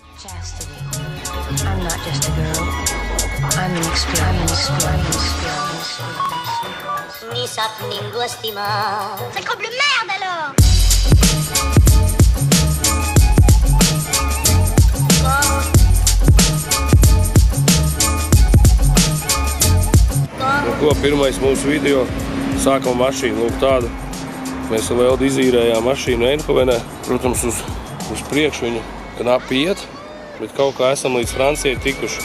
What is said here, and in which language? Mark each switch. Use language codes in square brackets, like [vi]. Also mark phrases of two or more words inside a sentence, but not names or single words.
[en] Chastity. I'm not just a girl. I'm an experience. Ni sapning guastima. [fr] Sacre bleu merde alors! [lv] Ko pirmais mūsu video, sākam mašīnu, lūk tādu. Mēs ar Leldu izīrējām mašīnu Eindhovenē. Protams, uz priekšu viņu knapi iet, bet kaut kā esam līdz Francijai tikuši.